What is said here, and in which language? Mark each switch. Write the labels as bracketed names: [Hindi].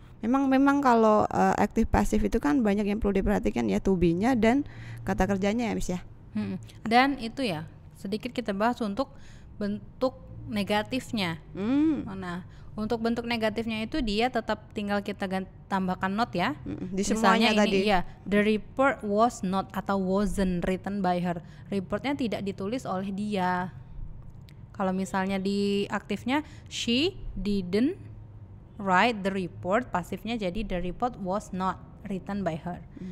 [Indonesian] Memang kalau aktif pasif itu kan banyak yang perlu diperhatikan ya, to be-nya dan kata kerjanya ya Miss ya. Dan itu ya sedikit kita bahas untuk bentuk negatifnya. Nah, untuk bentuk negatifnya itu dia tetap tinggal kita tambahkan not ya. Di semuanya misalnya tadi. Ini, ya, [English] the report was not [Indonesian] atau [English] wasn't written by her. [Indonesian] Reportnya tidak ditulis oleh dia. Kalau misalnya di aktifnya [English] she didn't write the report, [Indonesian] pasifnya jadi [English] the report was not written by her.